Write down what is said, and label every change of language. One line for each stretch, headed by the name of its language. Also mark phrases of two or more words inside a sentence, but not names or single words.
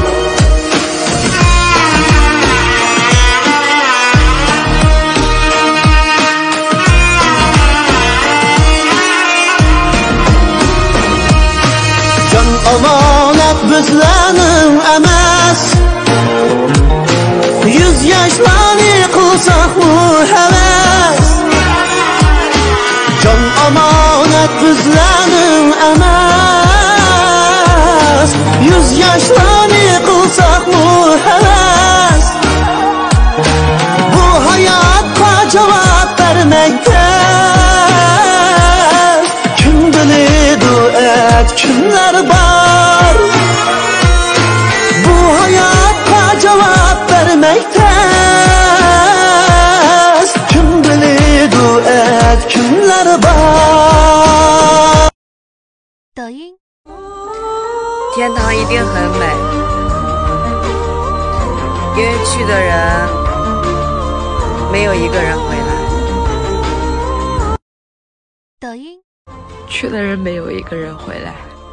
Turkish: Can amanet bizlerin emas. 100 yaşlarını kılsak bu heves. Can amanet bizlerin emas. 100 yaşlarını kılsak bu heves. Bu hayatta cevap vermekte. Kim biledi kimler var? Bu hayatta cevap vermekte. Kim biledi kimler var?
Chinese: 抖音，天堂一定很美，因为去的人没有一个人回来。抖音，去的人没有一个人回来。